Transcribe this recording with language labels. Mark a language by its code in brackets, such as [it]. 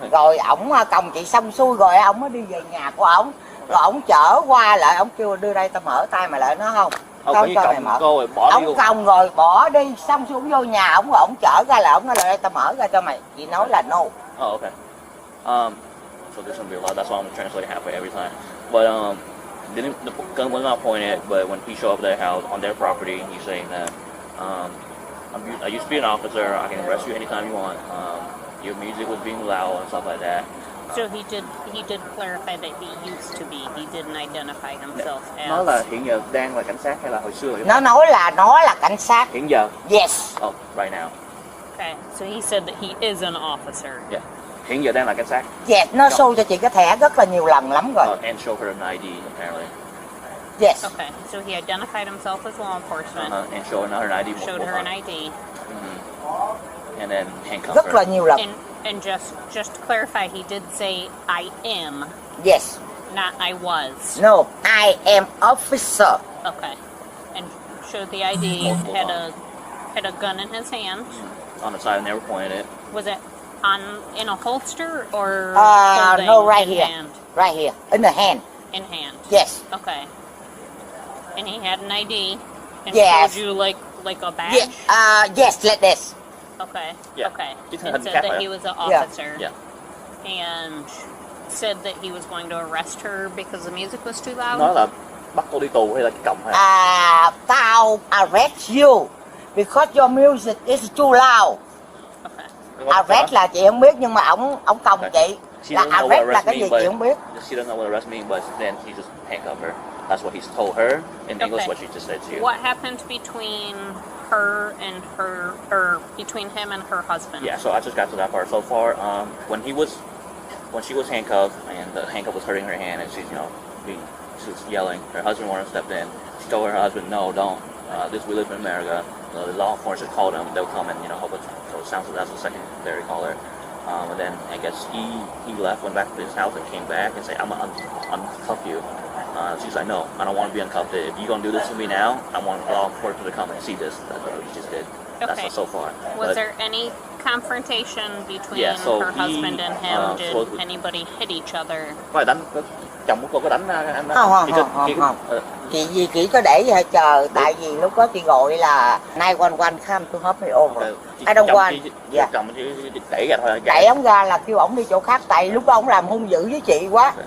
[vi] Rồi ổng còng chị xong xuôi rồi ổng mới đi về nhà của ổng. Rồi ổng chở qua lại, ổng kêu đưa đây tao mở tay mày lại, nó không. Tao cho mày mở. Ổng còng rồi bỏ đi, xong xuôi ổng vô nhà ổng chở ra lại, ổng nói lại đây tao mở ra cho mày. Chị nói là no. [en] Okay. So this one be a lot. That's why I'm translating halfway every time. But the gun was not pointed. But when he showed up at their house on their property, he's saying that I used to be an officer. I can arrest you anytime you want. Your music was being loud and stuff like that. So he did clarify that he used to be. He didn't identify himself as. [vi] Nó là hiện giờ đang là cảnh sát hay là hồi xưa? Nó nói là nó là cảnh sát. Hiện giờ? [en] Yes. Oh, right now. Okay, so he said that he is an officer. Yeah. [vi] Hiện giờ đang là cảnh sát. Yes, nó show cho chị cái thẻ rất là nhiều lần lắm rồi. [en] And show her an ID apparently. Yes. Okay, so he identified himself as law enforcement. And showed her an ID. Showed her an ID. And then handcuffed [vi] rất [en] her. [vi] là nhiều lần. [en] And just to clarify, he did say I am. Yes. Not I was. No, I am officer. Okay. And showed the ID, had a gun in his hand. On the side, and never pointed it. Was it in a holster or no, right here. Hand? Right here. In the hand. In hand. Yes. Okay. And he had an ID. And yes. showed you like a badge? Yes, like this. Okay. Yeah. Okay. And said that he was an officer. Yeah. And said that he was going to arrest her because the music was too loud. [vi] Nói là bắt cô đi tù hay là cái còng hay? [en] Tao arrest you because your music is too loud. Okay. [vi] Arrest là chị không biết nhưng mà ổng còng chị. Là arrest là cái gì chị không biết. [en] She doesn't know what arrest means, but then he just handcuffed her. That's what he's told her. In English, what she just said to you. What happened between her and or between him and her husband? Yeah, so I just got to that part. So far, when she was handcuffed and the handcuff was hurting her hand and she's she was yelling, her husband wanted to step in. She told her husband, no, don't. We live in America. The law enforcement called them. They'll come and help us. So it sounds like that's the secondary caller. And then I guess he left, went back to his house and came back and said, I'm gonna uncuff you. She's like, no, I don't want to be uncuffed. If you're gonna do this to me now, I want law enforcement to come and see this. That's what he just did. Okay. That's so far. Was there any confrontation between her husband and him? Did anybody hit each other? [vi] Chồng của cô có đánh anh đó? Không. Chị chỉ có để chờ, tại vì lúc đó chị gọi là 911 [en] come to help me over. I don't want. [vi] Chồng đẩy ra thôi. Đẩy ổng ra là kêu ổng đi chỗ khác, tại lúc đó ổng làm hung dữ với chị quá.